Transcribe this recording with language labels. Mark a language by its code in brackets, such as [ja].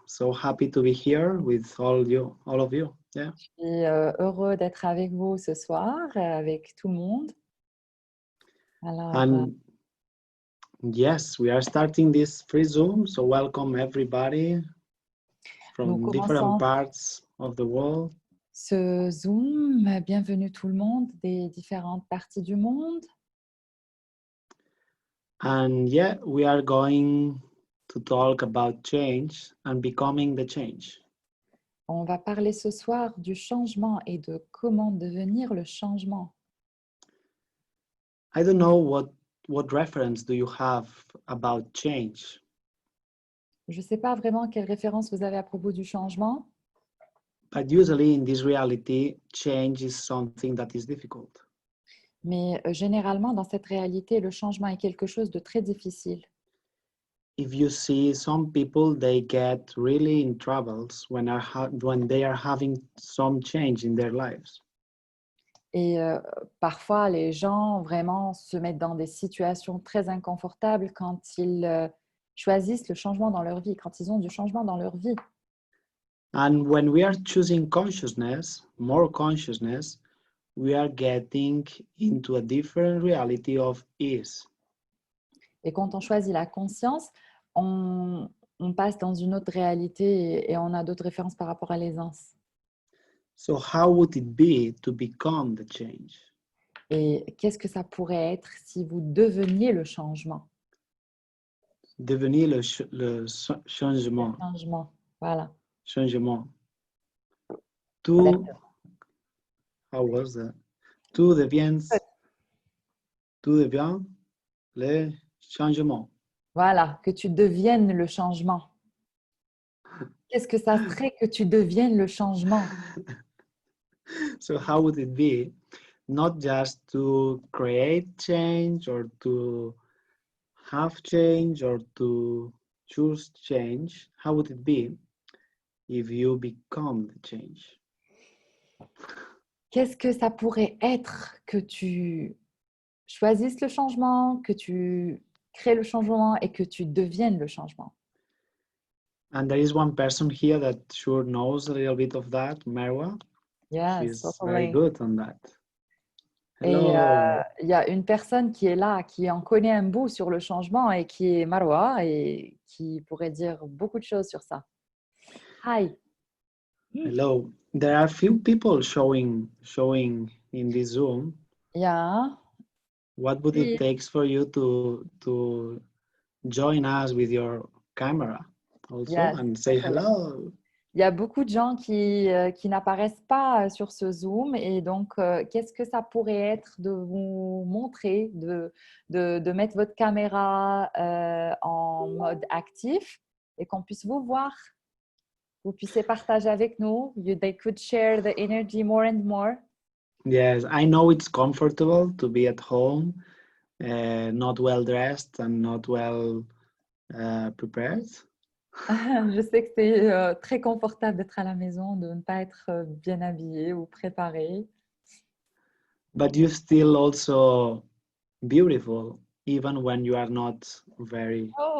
[en] So happy to be here with all of you. Yeah. [fr] Je suis heureux d'être avec vous ce soir, avec tout le monde. Alors, [en] And yes, we are starting this free Zoom, so welcome everybody from different parts of the world. [fr] Ce Zoom, bienvenue tout le monde des différentes parties du monde. [en] And yeah, we are going to talk about change and becoming the change. [fr] On va parler ce soir du changement et de comment devenir le changement. [en] I don't know what reference do you have about change? [fr] Je ne sais pas vraiment quelle référence vous avez à propos du changement. [en] But usually in this reality, change is something that is difficult. [fr] Mais généralement, dans cette réalité, le changement est quelque chose de très difficile. [en] If you see some people, they get really in troubles when they are having some change in their lives. [fr] Et parfois, les gens vraiment se mettent dans des situations très inconfortables quand ils choisissent le changement dans leur vie, quand ils ont du changement dans leur vie. [en] And when we are choosing consciousness, more consciousness, we are getting into a different reality of ease. [fr] Et quand on choisit la conscience, on passe dans une autre réalité et on a d'autres références par rapport à l'aisance. [en] So how would it be to become the change? [fr] Et qu'est-ce que ça pourrait être si vous deveniez le changement? Devenir le changement. Le changement, voilà. [en] Changement. How was that? [fr] Tout devient le changement. Voilà, que tu deviennes le changement. Qu'est-ce que ça serait que tu deviennes le changement? [en] So how would it be not just to create change or to have change or to choose change? How would it be if you become the change? [fr] Qu'est-ce que ça pourrait être que tu choisisses le changement, que tu crées le changement et que tu deviennes le changement? [en] And there is one person here that sure knows a little bit of that, Marwa. Yes, She's totally. very good on that. Hello. [fr] Et il y a une personne qui est là, qui en connaît un bout sur le changement et qui est Marwa et qui pourrait dire beaucoup de choses sur ça. [en] Hi. Hello. There are few people showing in this Zoom. Yeah. What would it take for you to join us with your camera also and say hello? [fr] Il y a beaucoup de gens qui n'apparaissent pas sur ce Zoom et donc qu'est-ce que ça pourrait être de vous montrer, de mettre votre caméra en mode actif et qu'on puisse vous voir, vous puissiez partager avec nous. [en] They could share the energy more and more. Yes, I know it's comfortable to be at home, not well dressed and not well prepared. [fr] Je sais que c'est très confortable d'être à la maison, de ne pas être bien habillé ou préparé. [en] But you're still also beautiful, even when you are not very